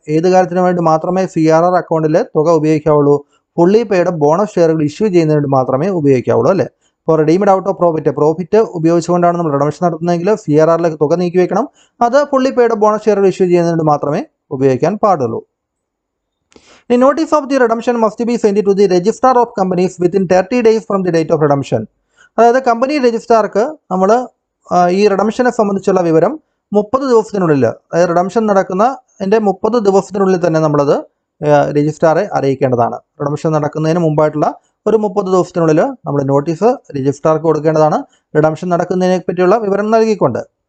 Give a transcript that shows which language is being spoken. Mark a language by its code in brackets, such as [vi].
[ml] ഏത് കാര്യത്തിന് വേണ്ടി മാത്രമേ CRR അക്കൗണ്ടിലെ തുക ഉപയോഗിക്കാവുള്ളൂ? Fully paid up bonus ഷെയറുകൾ issue ചെയ്യുന്നതിന് വേണ്ടി മാത്രമേ ഉപയോഗിക്കാവുള്ളൂ അല്ലേ. ഇപ്പോൾ റിഡീംഡ് ഔട്ട് ഓഫ് പ്രോഫിറ്റ് ഉപയോഗിച്ചുകൊണ്ടാണ് നമ്മൾ റിഡംഷൻ നടത്തുന്നതെങ്കിൽ CRRലേക്ക് തുക നീക്കി വയ്ക്കണം. അത് ഫുള്ളി പെയ്ഡ് ബോണസ് ഷെയറുകൾ ഇഷ്യൂ ചെയ്യുന്നതിന് മാത്രമേ ഉപയോഗിക്കാൻ പാടുള്ളൂ. [en] The notice of the redemption must be sent to the registrar of companies within 30 days from the date of redemption. [ml] അതായത് കമ്പനി രജിസ്ട്രാർക്ക് നമ്മൾ ഈ റിഡംഷനെ സംബന്ധിച്ചുള്ള വിവരം 30 ദിവസത്തിനുള്ളിൽ, അതായത് റിഡംഷൻ നടക്കുന്നതിൻ്റെ 30 ദിവസത്തിനുള്ളിൽ തന്നെ നമ്മളത് രജിസ്ട്രാറെ അറിയിക്കേണ്ടതാണ്. റിഡംഷൻ നടക്കുന്നതിന് മുമ്പായിട്ടുള്ള ഒരു 30 ദിവസത്തിനുള്ളിൽ നമ്മൾ നോട്ടീസ് രജിസ്ട്രാർക്ക് കൊടുക്കേണ്ടതാണ് റിഡംഷൻ നടക്കുന്നതിനെ പറ്റിയുള്ള വിവരം നൽകിക്കൊണ്ട്.